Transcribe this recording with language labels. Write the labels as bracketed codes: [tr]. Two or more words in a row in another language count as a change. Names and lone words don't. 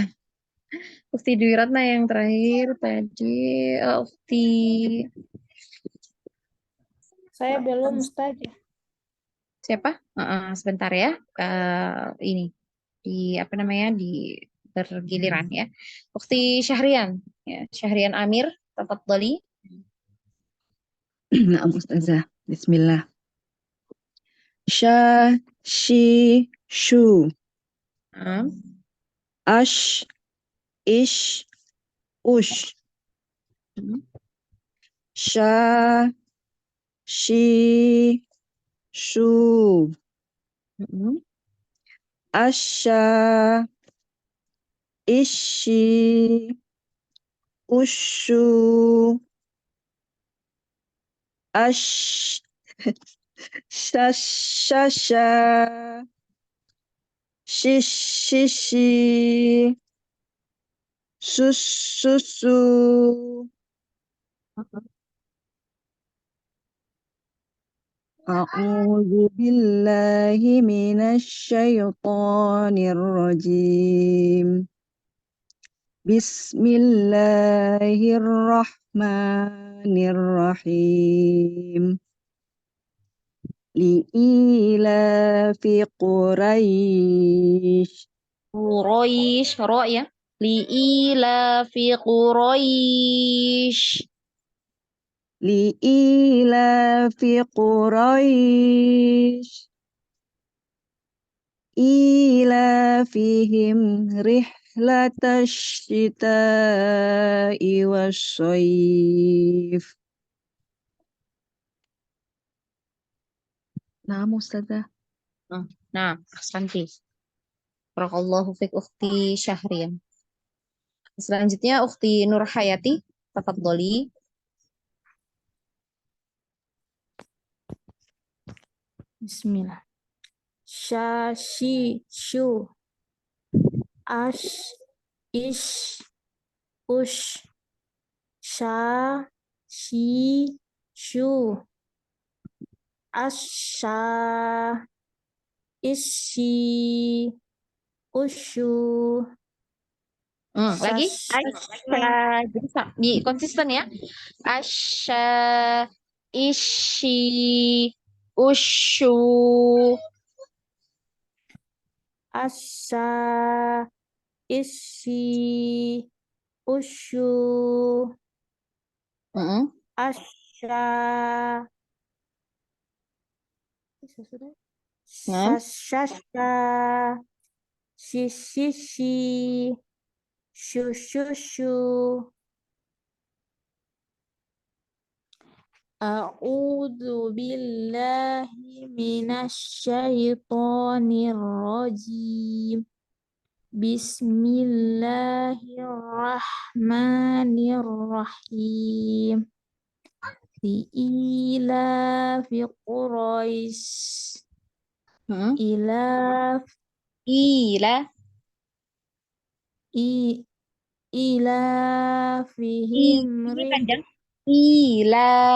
[id] Ukti Dwi Ratna yang terakhir tadi. Ukti Saya belum Ustazah. siapa? Sebentar ya. Ini di apa namanya di bergiliran ya. Ukti Syahrian ya. Syahrian Amir, tafadhali. [ar] نعم أستاذة. بسم الله. Sha, shi, shu. Nah, Ash, ish, ush. Sha, shi, shu. Asha, ishi, ushu. Ash, shasha, shishi, susu. أعوذ بالله من الشيطان الرجيم. بسم الله الرحمن الرحيم. لإيلاف قريش. قريش، را يا. لإيلاف قريش. لإيلاف قريش. إيلافهم رحلة الشتاء والصيف. [id] Nah, Ustazah. Nah, ahsanti. [ar] بارك الله فيك أختي Syahrian. [id] Selanjutnya Ukti Nur Hayati, tafadhali. Bismillah. Sha, shi, shu. Ash, ish, ush. Sha, shi, shu. Asha, ishi, ushu. Lagi. Asya. Jadi di konsisten ya. Asya, ishi, ushu. Asya, isi, usyu, asya, Nah. Syasha, shishi, shushu. [ar] أعوذ بالله من الشيطان الرجيم. بسم الله الرحمن الرحيم. لإيلاف قريش. إيلاف إيلافهم [id] panjang. [ar] إيلا.